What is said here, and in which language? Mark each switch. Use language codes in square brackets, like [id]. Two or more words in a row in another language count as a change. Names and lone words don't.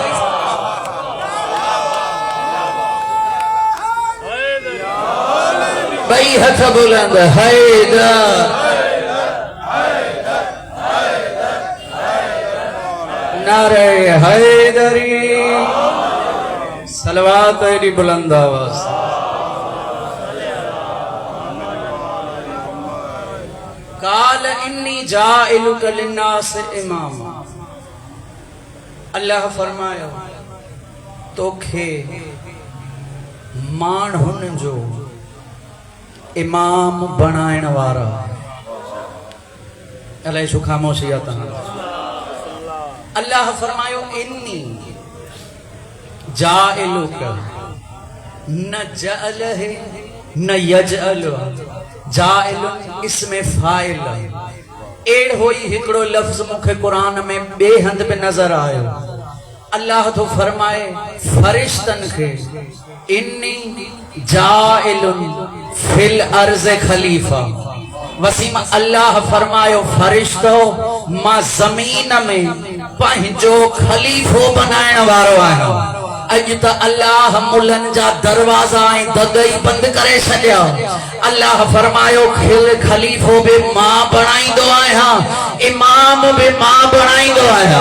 [sd] ॿई हथ बुलंद हैदर नारे हैदरी। सलवात एडी बुलंद आवाज़। [ar] قال إني جاعلك للناس إماما. [sd] अल्लाह फरमायो तोखे माण्हुनि जो इमाम बनाइण वारा। अलाए छो ख़ामोशी आहे तव्हां? अल्लाह फरमायो [ar] إني جاعلك, ما جعل هي ما يجعل. [ur] जाइल इसमें फाइल। [sd] एड़ो ही हिकड़ो लफ्ज मुखे कुरान में बे हंद पे नजर आयो। अल्लाह तो फरमाए फरिश्तन के [ar] إني جاعل في الأرض خليفة. [sd] वसीम अल्लाह फरमायो फरिश्तो मां ज़मीन में पंहिंजो खलीफो बनाइण वारो आहियां। अज त अल्लाह मुलन जा दरवाजा ऐं दगई बंद करे छॾिया। अल्लाह फरमायो खलीफो बि मां बणाईंदो आहियां, इमाम बि मां बणाईंदो आहियां।